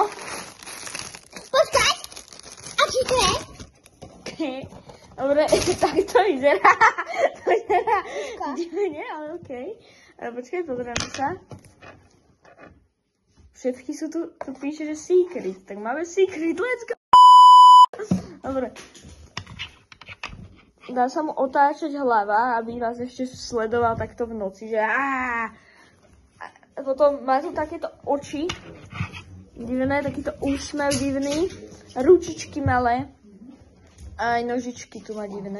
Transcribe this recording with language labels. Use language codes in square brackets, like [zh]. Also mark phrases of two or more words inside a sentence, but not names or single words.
[sk] Počkať! A či to je? Dobre, tak to vyzerá. To vyzerá divne, ale okej. Počkaj, pozrieme sa. Všetky sú tu píše, že secret. Tak máme secret, [en] let's go! [sk] Dobre. Dá sa mu otáčať hlava, aby vás ešte sledoval takto v noci, že A potom má tu takéto oči. Divné, takýto úsmev divný. Ručičky malé. A aj nožičky tu má divné.